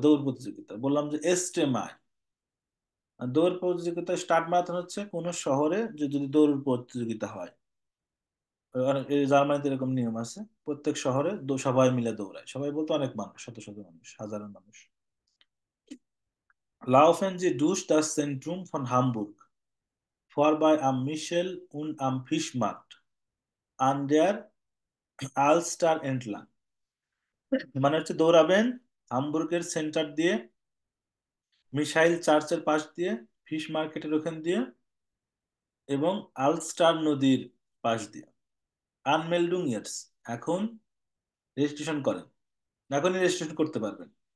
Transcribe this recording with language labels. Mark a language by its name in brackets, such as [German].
[Bangla] দৌড় প্রতিযোগিতা, বললাম যে এস্টে মাই। আর দৌড় প্রতিযোগিতা স্টার্ট মারাথন হচ্ছে কোন শহরে যদি দৌড় প্রতিযোগিতা হয়। এই জার্মানিতে এরকম নিয়ম আছে, প্রত্যেক শহরে সবাই মিলে দৌড়ায়, সবাই বলতে অনেক মানুষ, শত শত মানুষ, হাজারো মানুষ। [German] Laufen Sie durch das Zentrum von Hamburg, vorbei am Michel und am Fischmarkt, an der Alster entlang। [Bangla] মানে হচ্ছে দৌড়াবেন হামবুর্গের সেন্টার দিয়ে, মিসাইল চার্চের পাশ দিয়ে, ফিশ মার্কেটের ওখান দিয়ে, এবং আলস্টার নদীর পাশ দিয়ে। আনমেল্ডুং ইয়ার্স, এখন রেজিস্ট্রেশন করেন, এখনই রেজিস্ট্রেশন করতে পারবেন।